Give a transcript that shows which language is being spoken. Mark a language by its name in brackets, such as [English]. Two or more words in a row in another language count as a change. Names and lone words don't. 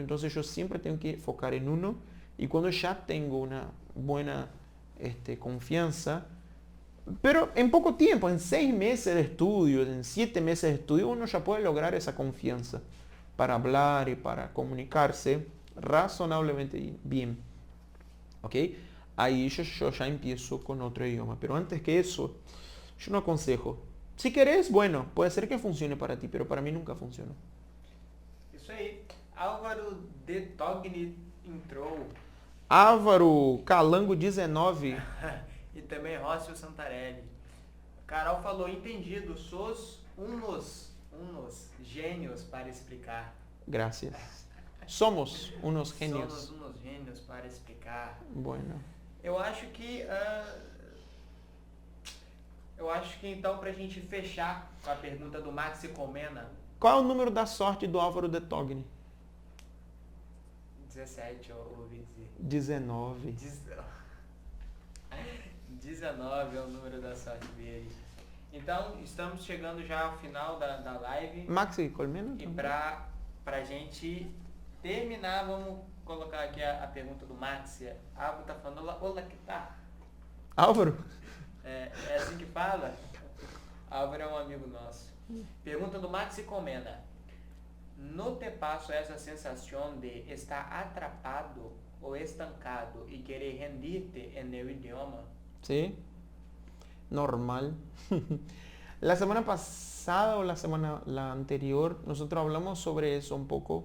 [Spanish] Entonces yo siempre tengo que enfocar en uno. Y cuando ya tengo una buena confianza, pero en poco tiempo, en 6 meses de estudio, en 7 meses de estudio, uno ya puede lograr esa confianza para hablar y para comunicarse razonablemente bien. ¿Ok? Ahí yo ya empiezo con otro idioma. Pero antes que eso, yo no aconsejo. Si querés, bueno, puede ser que funcione para ti, pero para mí nunca funcionó. [Portuguese] Isso aí. Álvaro de Togni entrou. Álvaro Calango 19. E também Rócio Santarelli. Carol falou, [Spanish] entendido, sos unos gênios para explicar. Gracias. Somos unos genios. Somos unos gênios para explicar. Bueno. [Portuguese] Eu acho que então pra gente fechar com a pergunta do Maxi Comena. Qual é o número da sorte do Álvaro de Togni? 17, eu ouvi dizer. 19. 19 é o número da sorte dele. Então, estamos chegando já ao final da live. Maxi Colmena? E pra gente terminar, vamos colocar aqui a pergunta do Maxi. Álvaro tá falando, olá, que tá? Álvaro? É assim que fala? Álvaro é um amigo nosso. Pergunta do Maxi Comena. [Spanish] ¿No te pasa esa sensación de estar atrapado o estancado y querer rendirte en el idioma? Sí, normal. La semana pasada o la anterior, nosotros hablamos sobre eso un poco.